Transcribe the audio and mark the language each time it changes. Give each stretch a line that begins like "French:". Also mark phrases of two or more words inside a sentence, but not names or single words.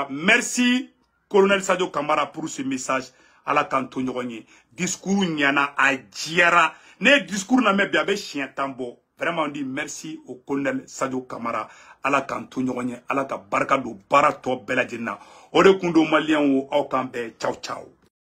French: Merci colonel Sadio Kamara pour ce message à la
Bambara: kanto ɲɔgɔn discours ɲana a diyara ne discours na mɛ bi a bɛ siɲɛ 10 bɔ
French: vraiment on dit merci au colonel Sadio Kamara à la
Bambara: kanto ɲɔgɔn ala ka barika don baara tɔ bɛɛ lajɛlen na o de kun do malien wo aw kan bɛɛ
Italian: ciao ciao